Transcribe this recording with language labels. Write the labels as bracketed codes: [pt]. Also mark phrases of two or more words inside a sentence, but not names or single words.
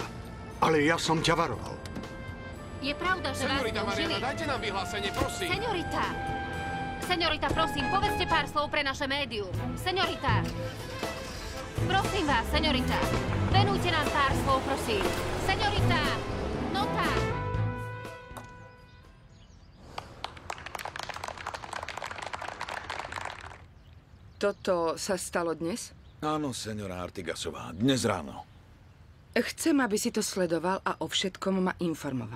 [sk] Ale ja som ťa varoval. Je pravda, že vás Señorita zneužili? Mariana, dajte nám vyhlásenie, prosím. Señorita! Señorita, prosím, povedzte pár slov pre naše médium. Señorita! Prosím vás, señorita! Venujte nám pár slov, prosím. Señorita! Nota! Toto sa stalo dnes? Áno, señora Artigasová, dnes ráno. Chcem, aby si to sledoval a o všetkom ma informoval.